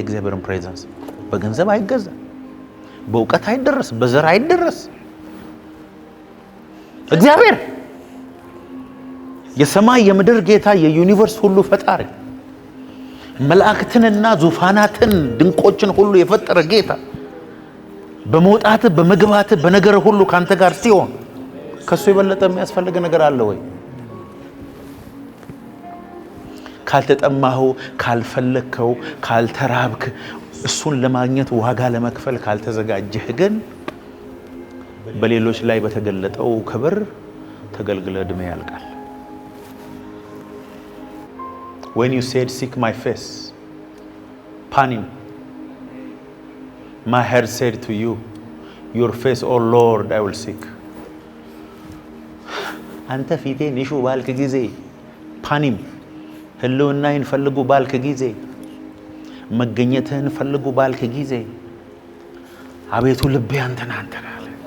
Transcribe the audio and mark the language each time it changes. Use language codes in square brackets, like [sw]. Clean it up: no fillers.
[am] የእግዚአብሔርን ፕሬዘንስ በገንዘብ አይገዛ፣ በእውቀት አይደረስ፣ በዘር አይደረስ። እግዚአብሔር የሰማይ የምድር ጌታ፣ የዩኒቨርስ ሁሉ ፈጣሪ፣ መላእክትንና ዙፋናትን ድንቆችን ሁሉ የፈጠረ ጌታ በመውጣት በመግባት በነገር ሁሉ ካንተ ጋር ሲሆን ከሱ የበለጠ የሚያስፈልግ ነገር አለ ወይ? ካልተጠማኸው፣ ካልፈለግከው፣ ካልተራብክ፣ እሱን ለማግኘት ዋጋ ለመክፈል ካልተዘጋጀህ ግን በሌሎች ላይ በተገለጠው ክብር ተገልግለ እድሜ ያልቃል። [en] When you said seek my face, panim, my heart said to you, your face, oh Lord, I will seek. [am] አንተ ፊቴን ይሹ ባልክ ጊዜ፣ ፓኒም ህልውናዬን ፈልጉ ባልክ ጊዜ፣ መገኘትህን ፈልጉ ባልክ ጊዜ፣ አቤቱ ልቤ አንተን አንተን አለ።